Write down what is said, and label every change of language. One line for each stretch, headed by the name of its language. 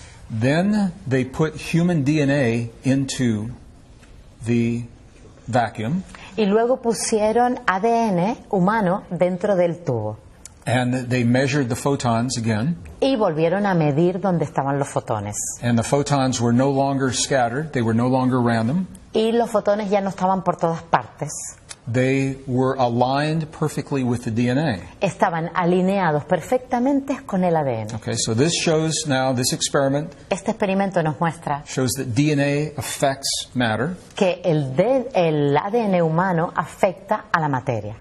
English: Then they put human DNA into the vacuum,
Spanish: Y luego pusieron ADN humano dentro del tubo.
English: and they measured the photons again.
Spanish: Y volvieron a medir dónde estaban los fotones.
English: And the photons were no longer scattered, they were no longer random.
Spanish: Y los fotones ya no estaban por todas partes.
English: They were aligned perfectly with the DNA.
Spanish: Estaban alineados perfectamente con el ADN.
English: Okay, so this experiment
Spanish: Este experimento nos muestra
English: shows that DNA affects matter.
Spanish: que el ADN humano afecta a la materia.